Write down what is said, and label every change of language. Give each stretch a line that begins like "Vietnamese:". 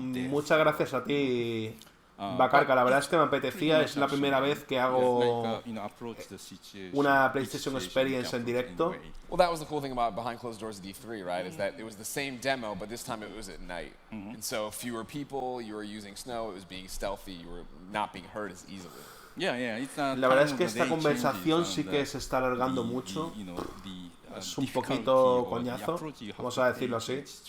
Spanish: Muchas gracias a ti, Bacarca. La verdad es que me apetecía, es la primera vez que hago una PlayStation Experience en directo.
English: Well, that was the cool thing about Behind Closed Doors at D3, right? Is that it was the same demo, but this time it was at night. And so fewer people, you were using snow, it was being stealthy, you were not being hurt as easily.
Spanish: La verdad es que esta conversación sí que se está alargando mucho. Es un poquito coñazo, vamos a decirlo así.